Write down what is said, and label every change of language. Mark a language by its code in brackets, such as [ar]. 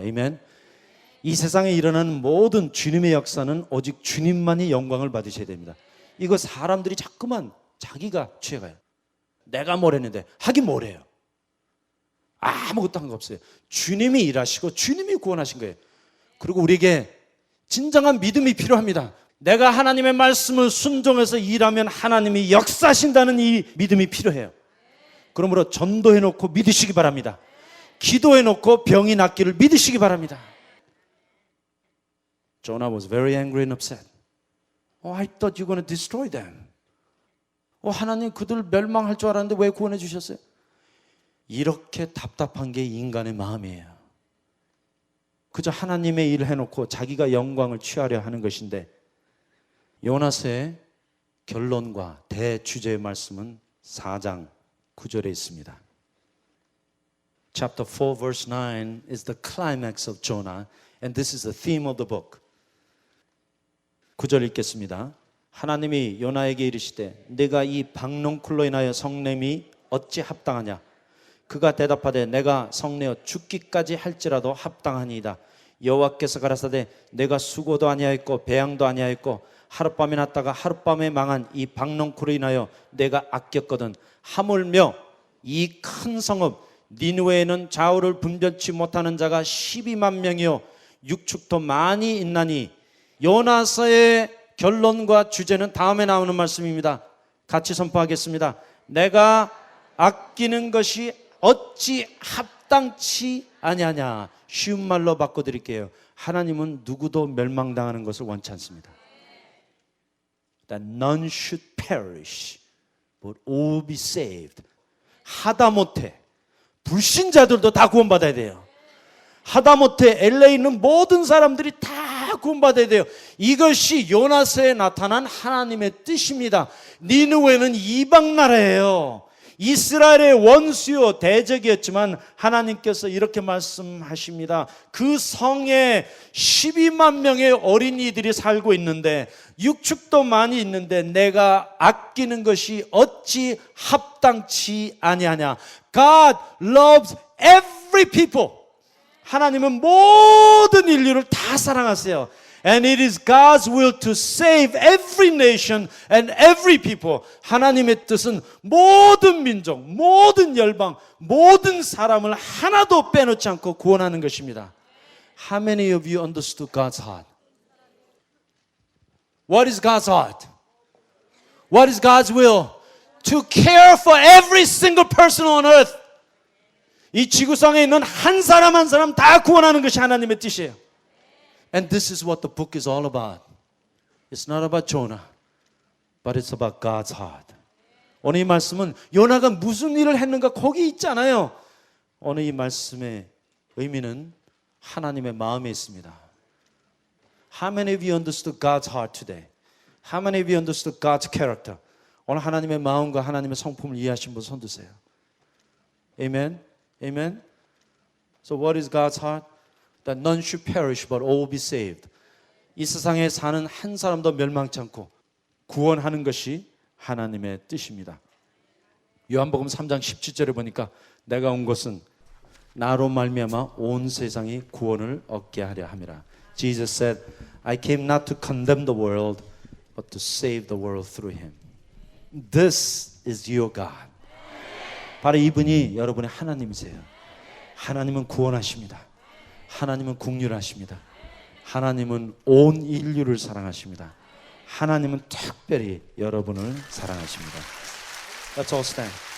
[en] Amen. [ko] 이 세상에 일어나는 모든 주님의 역사는 오직 주님만이 영광을 받으셔야 됩니다. 이거 사람들이 자꾸만 자기가 취해가요. 내가 뭘 했는데 하긴 뭘 해요. 아무것도 한 거 없어요. 주님이 일하시고 주님이 구원하신 거예요. 그리고 우리에게 진정한 믿음이 필요합니다. 내가 하나님의 말씀을 순종해서 일하면 하나님이 역사하신다는 이 믿음이 필요해요. 그러므로 전도해놓고 믿으시기 바랍니다. 기도해놓고 병이 낫기를 믿으시기 바랍니다. [en] Jonah was very angry and upset. I thought you're going to destroy them. [ko] 하나님 그들 멸망할 줄 알았는데 왜 구원해 주셨어요? 이렇게 답답한 게 인간의 마음이에요. 그저 하나님의 일을 해놓고 자기가 영광을 취하려 하는 것인데 요나서의 결론과 대주제의 말씀은 4장 9절에 있습니다. [en] Chapter 4 verse 9 is the climax of Jonah and this is the theme of the book. [ko] 9절 읽겠습니다. 하나님이 요나에게 이르시되 내가 이 박농쿨로 인하여 성냄이 어찌 합당하냐? 그가 대답하되 내가 성내어 죽기까지 할지라도 합당하니이다. 여호와께서 가라사대 내가 수고도 아니하였고 배양도 아니하였고 하룻밤에 났다가 하룻밤에 망한 이 박농쿨로 인하여 내가 아꼈거든 하물며 이 큰 성읍 니느웨에는 좌우를 분별치 못하는 자가 12만 명이요 육축도 많이 있나니. 요나서의 결론과 주제는 다음에 나오는 말씀입니다. 같이 선포하겠습니다. 내가 아끼는 것이 어찌 합당치 아니하냐. 쉬운 말로 바꿔드릴게요. 하나님은 누구도 멸망당하는 것을 원치 않습니다. [en] That none should perish, but all be saved. [ko] 하다못해 불신자들도 다 구원받아야 돼요. 하다못해 LA에 있는 모든 사람들이 다 구원받아야 돼요. 이것이 요나서에 나타난 하나님의 뜻입니다. 니느웨는 이방 나라예요. 이스라엘의 원수요 대적이었지만 하나님께서 이렇게 말씀하십니다. 그 성에 12만 명의 어린이들이 살고 있는데 육축도 많이 있는데 내가 아끼는 것이 어찌 합당치 아니하냐. [en] God loves every people. [ko] 하나님은 모든 인류를 다 사랑하세요. [en] And it is God's will to save every nation and every people. [ko] 하나님의 뜻은 모든 민족, 모든 열방, 모든 사람을 하나도 빼놓지 않고 구원하는 것입니다. [en] How many of you understood God's heart? What is God's heart? What is God's will? To care for every single person on earth. [ko] 이 지구상에 있는 한 사람 한 사람 다 구원하는 것이 하나님의 뜻이에요. [en] And this is what the book is all about. It's not about Jonah, but it's about God's heart. [ko] 오늘 이 말씀은 요나가 무슨 일을 했는가 거기 있지 않아요. 오늘 이 말씀의 의미는 하나님의 마음에 있습니다. [en] How many of you understood God's heart today? How many of you understood God's character? [ko] 오늘 하나님의 마음과 하나님의 성품을 이해하신 분 손 드세요. [en] Amen? Amen? So what is God's heart? That none should perish but all be saved. [ko] 이 세상에 사는 한 사람도 멸망치 않고 구원하는 것이 하나님의 뜻입니다. 요한복음 3장 17절에 보니까 내가 온 것은 나로 말미암아 온 세상이 구원을 얻게 하려 함이라. [en] Jesus said, I came not to condemn the world but to save the world through him. This is your God. [ko] 바로 이분이 여러분의 하나님이세요. 하나님은 구원하십니다. 하나님은 긍휼하십니다. 하나님은 온 인류를 사랑하십니다. 하나님은 특별히 여러분을 사랑하십니다. [en] Let's all stand.